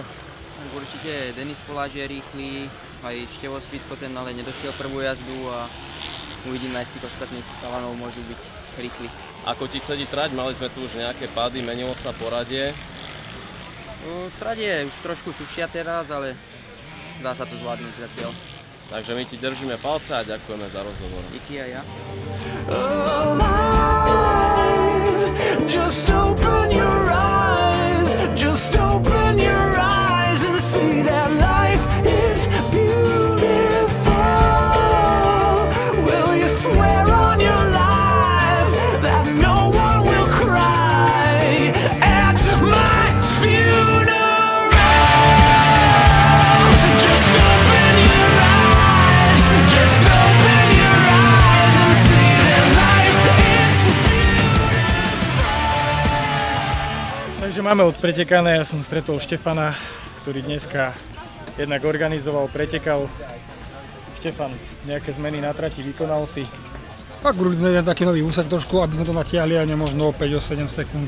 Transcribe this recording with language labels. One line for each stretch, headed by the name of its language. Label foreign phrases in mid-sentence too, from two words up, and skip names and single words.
Slovak: Tak určite Denis Poláč je rýchly, aj Števo Svitko, ten ale nedošiel prvú jazdu a uvidíme, aj z tých ostatných chalanov môžu byť rýchli. Ako ti sedí trať? Mali sme tu už nejaké pády, menilo sa poradie. Trať je už trošku sušia teraz, ale dá sa to zvládnuť zatiaľ. Takže my ti držíme palce a ďakujeme za rozhovor. Díky aj ja.
English: Just open your eyes, just open your eyes and see that life is beautiful. Will you swear on your life that no one will cry at my funeral? Just open your eyes, just open your eyes and see that life is
Slovak: Takže máme odpretekané, ja som stretol Štefana, ktorý dneska jednak organizoval, pretekal. Štefan, nejaké zmeny na trati vykonal si? Tak urobili sme jeden taký nový úsek trošku, aby sme to natiahli aj možno 5-7 sekúnd.